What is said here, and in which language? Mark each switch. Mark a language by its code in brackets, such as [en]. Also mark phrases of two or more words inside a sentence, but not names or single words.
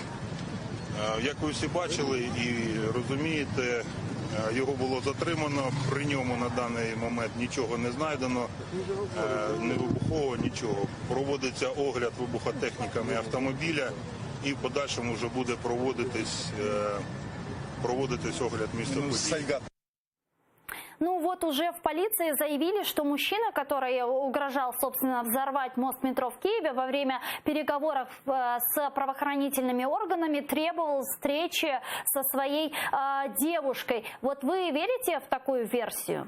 [uk] Як ви всі бачили і розумієте, його було затримано, при ньому на даний момент нічого не знайдено, не вибухового, нічого. Проводиться огляд вибухотехніками автомобіля і в подальшому вже буде проводитись огляд місця події. [ru] Ну вот уже в полиции заявили, что мужчина, который угрожал, собственно, взорвать мост метро в Киеве, во время переговоров с правоохранительными органами требовал встречи со своей девушкой. Вот вы верите в такую версию?